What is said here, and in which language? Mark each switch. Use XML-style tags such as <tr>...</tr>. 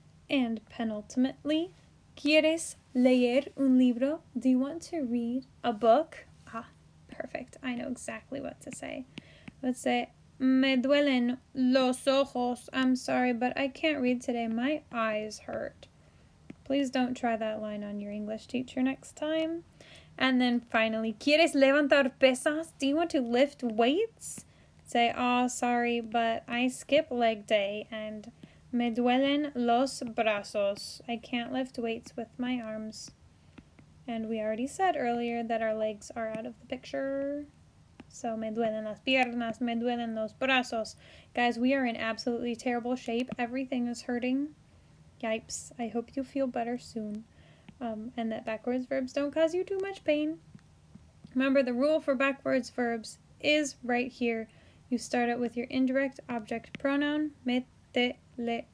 <en>And penultimately,</en> <es>¿Quieres leer un libro?</es> <en>Do you want to read a book? Ah, perfect. I know exactly what to say. Let's say,</en> <es>me duelen los ojos.</es> <en>I'm sorry, but I can't read today. My eyes hurt. Please don't try that line on your English teacher next time. And then finally,</en> <es>¿Quieres levantar pesas?</es> <en>Do you want to lift weights? Say, oh, sorry, but I skip leg day and</en> <es>me duelen los brazos.</es> <en>I can't lift weights with my arms. And we already said earlier that our legs are out of the picture. So,</en> <es>me duelen las piernas, me duelen los brazos.</es> <en>Guys, we are in absolutely terrible shape. Everything is hurting. Yipes. I hope you feel better soon. And that backwards verbs don't cause you too much pain. Remember, the rule for backwards verbs is right here. You start it with your indirect object pronoun, me, te, le.</en>